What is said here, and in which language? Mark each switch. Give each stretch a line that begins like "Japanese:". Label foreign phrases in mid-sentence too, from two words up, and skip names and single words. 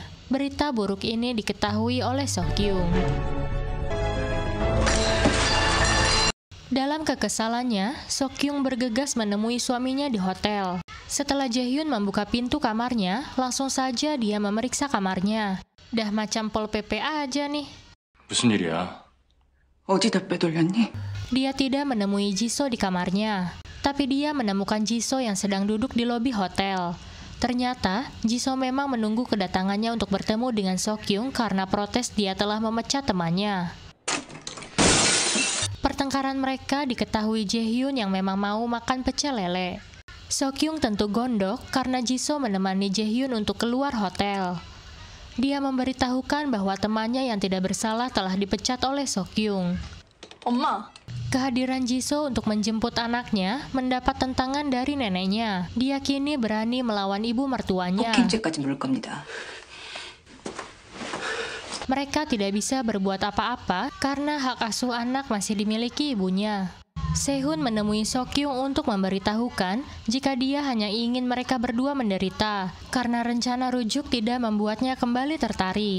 Indonesian: Berita buruk ini diketahui oleh Seokhyung. Dalam kekesalannya, Seokhyung bergegas menemui suaminya di hotel. Setelah Jaehyun membuka pintu kamarnya, langsung saja dia memeriksa kamarnya. Dah macam Pol PP aja nih.
Korean: 무슨 일이야? 어디다 빼돌렸니?
Indonesian: Dia tidak menemui Jisoo di kamarnya, tapi dia menemukan Jisoo yang sedang duduk di lobi hotel. Ternyata, Jisoo memang menunggu kedatangannya untuk bertemu dengan Seokhyung karena protes dia telah memecat temannya. Pertengkaran mereka diketahui Jaehyun yang memang mau makan pecel lele. Seokhyung tentu gondok karena Jisoo menemani Jaehyun untuk keluar hotel. Dia memberitahukan bahwa temannya yang tidak bersalah telah dipecat oleh Seokhyung.
Korean: 엄마.
Indonesian: Kehadiran Jisoo untuk menjemput anaknya mendapat tentangan dari neneknya. Dia kini berani melawan ibu mertuanya.
Korean: 폭행죄까지 물을 겁니다.
Indonesian: Mereka tidak bisa berbuat apa-apa karena hak asuh anak masih dimiliki ibunya. Sehun menemui Seokhyung untuk memberitahukan jika dia hanya ingin mereka berdua menderita karena rencana rujuk tidak membuatnya kembali tertarik.